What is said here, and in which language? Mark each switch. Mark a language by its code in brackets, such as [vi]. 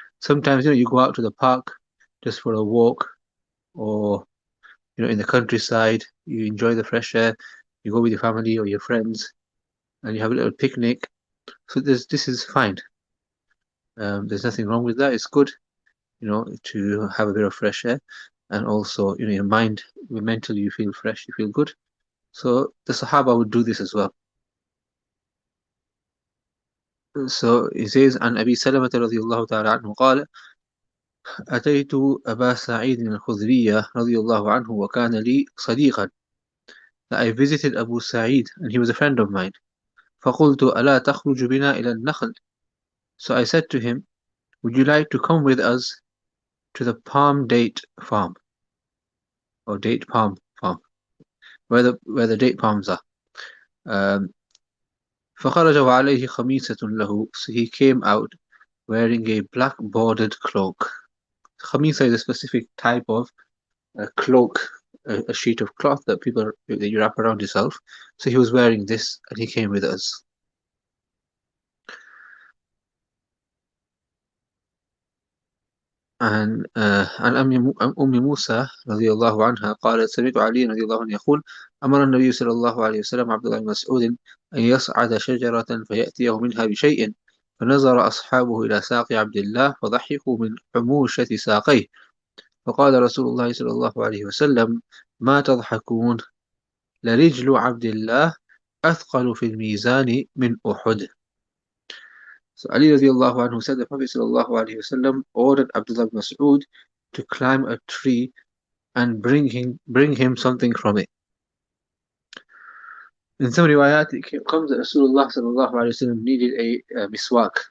[en] Sometimes you go out to the park just for a walk, or in the countryside, you enjoy the fresh air, you go with your family or your friends and you have a little picnic. So this is fine. There's nothing wrong with that. It's good, to have a bit of fresh air, and also, your mind, mentally, you feel fresh, you feel good. So the Sahaba would do this as well. So he says, [ar] عن أبي سلمة رضي الله تعالى عنه قال: أتيت أبا سعيد الخدري رضي الله عنه وكان لي صديقا. [en] That I visited Abu Sa'id and he was a friend of mine. [ar] فقلت ألا تخرج بنا إلى النخل. [en] So I said to him, would you like to come with us to the palm date farm, or date palm farm, where the date palms are. [ar] فخرج وعليه خميسة له. [en] So he came out wearing a black bordered cloak. Khamisa is a specific type of cloak, a sheet of cloth that you wrap around yourself. So he was wearing this and he came with us. [ar] عن أم موسى رضي الله عنها قالت: سمعت علي رضي الله عنه يقول: أمر النبي صلى الله عليه وسلم عبد الله بن مسعود أن يصعد شجرة فيأتيه منها بشيء، فنظر أصحابه إلى ساق عبد الله فضحكوا من حموشة ساقيه، فقال رسول الله صلى الله عليه وسلم: ما تضحكون؟ لرجل عبد الله أثقل في الميزان من أحد. [en] So Ali radiallahu anhu said the Prophet sallallahu alayhi wasallam ordered Abdullah ibn Mas'ud to climb a tree and bring him something from it. In some riwayat it comes that Rasulullah sallallahu alayhi wasallam needed a miswak.